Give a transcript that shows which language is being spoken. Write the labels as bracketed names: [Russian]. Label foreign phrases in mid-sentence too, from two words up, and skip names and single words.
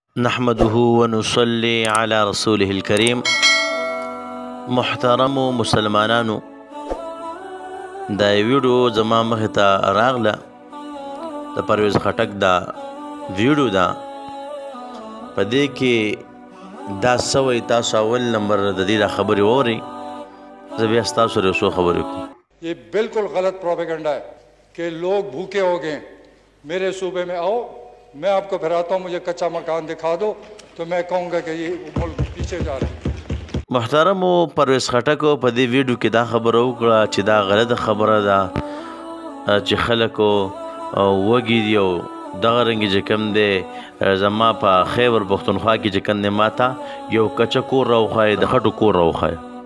[Arabic] نحمده ونصلي على رسوله الكريم. [Pashto] محترم مسلمانانو, دا ویډیو زما مخې ته راغله د پرویز خټک دا ویډیو ده. په دې کې دا سوی تاسو اول نمبر د دې دا خبرې واورئ. زه بیا ستاسو سره یو څو خبرې کوم. [Urdu] یہ بالکل غلط پروپیگنڈا ہے کہ لوگ بھوکے ہو گئے، میرے صوبے میں آؤ، میں آپ کو پھراتا ہوں، مجھے کچا مکان دکھا دو، تو میں کہوں گا کہ یہ ملک پیچھے جا رہے ہیں. [Pashto] محترمو پرویز خټکو په دې ویډیو کې دا خبره وکړه چې دا غلطه خبره ده چې خلکو وږي دي او دغه رنګې چې کوم دی زما په خیبر پښتونخوا کې چې کوم دی ماته یو کچه کور راوښایه، د خټو کور راوښایه.